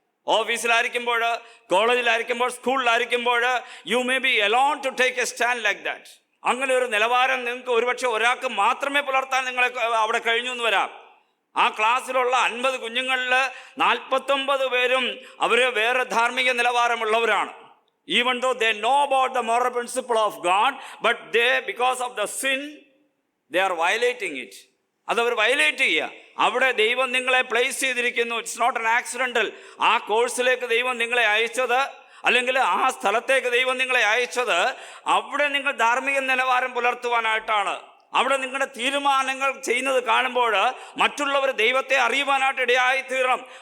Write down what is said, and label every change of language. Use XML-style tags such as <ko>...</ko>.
<ml>ഓഫീസിലായിരിക്കുമ്പോൾ, കോളേജിലായിരിക്കുമ്പോൾ, സ്കൂളിലായിരിക്കുമ്പോൾ</ml> <en>You may be alone to take a stand like that.</en> <ml>അങ്ങനെ ഒരു നിലവാരം നിങ്ങൾക്ക് ഒരുപക്ഷെ ഒരാൾക്ക് മാത്രമേ പുലർത്താൻ നിങ്ങളെ അവിടെ കഴിഞ്ഞു എന്ന് വരാം. ആ ക്ലാസ്സിലുള്ള 50 കുഞ്ഞുങ്ങളിൽ 49 പേരും അവർ വേറെ ധാർമ്മിക നിലവാരമുള്ളവരാണ്.</ml> <en>Even though they know about the moral principle of God, but they, because of the sin, they are violating it.</en> <ml>അതവർ വയലേറ്റ് ചെയ്യുക. അവിടെ ദൈവം നിങ്ങളെ പ്ലേസ് ചെയ്തിരിക്കുന്നു.</ml> <en>It's not an accidental.</en> <ml>ആ കോഴ്സിലേക്ക് ദൈവം നിങ്ങളെ അയച്ചത്, അല്ലെങ്കിൽ ആ സ്ഥലത്തേക്ക് ദൈവം നിങ്ങളെ അയച്ചത് അവിടെ നിങ്ങൾ ധാർമ്മിക നിലവാരം പുലർത്തുവാനായിട്ടാണ്. അവിടെ നിങ്ങളുടെ തീരുമാനങ്ങൾ ചെയ്യുന്നത് കാണുമ്പോൾ മറ്റുള്ളവർ ദൈവത്തെ അറിയുവാനായിട്ട് ഇടയായി തീരണം.</ml>